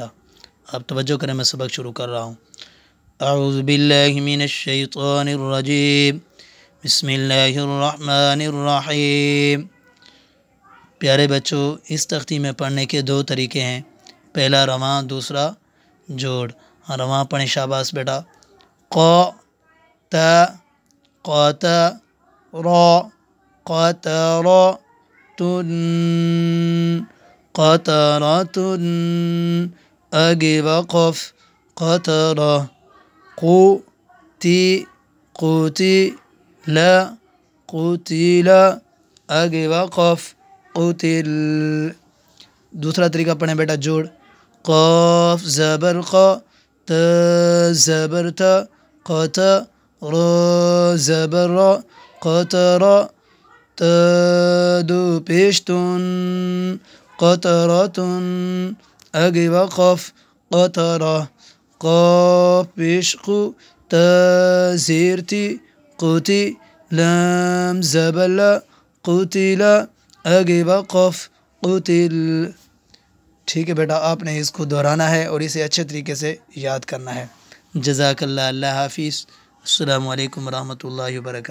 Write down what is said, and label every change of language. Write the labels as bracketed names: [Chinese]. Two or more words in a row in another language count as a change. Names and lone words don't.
[Urdu] آپ توجہ کریں، میں سبق شروع کر رہا ہوں۔ [Arabic] اعوذ باللہ من الشیطان الرجیم، بسم اللہ الرحمن الرحیم۔ [Urdu] پیارے بچوں، اس تختی میں پڑھنے کے دو طریقے ہیں، پہلا رواں، دوسرا جوڑ۔ رواں پڑھیں، شاباش بیٹا۔ قا تا قاتا را قطرا تن قطراتن آگے وقف قطرہ قوتی قوتی لا قتلا آگے وقف قتل۔ دوسرا طریقہ پڑھیں بیٹا، جوڑ۔ قاف زبر قا تا زبر تا قطا را زبر را قطرا تا دو پیشتن قطراتن آگے وقف قطرہ قاف پیش قو تا زیر تی قوتی لام زبر لا قتلا آگے وقف قتل۔ ٹھیک ہے بیٹا، آپ نے اس کو دہرانا ہے اور اسے اچھے طریقے سے یاد کرنا ہے۔ [Arabic] جزاک اللہ، [Urdu] اللہ حافظ، [Arabic] السلام علیکم ورحمۃ اللہ وبرکاتہ۔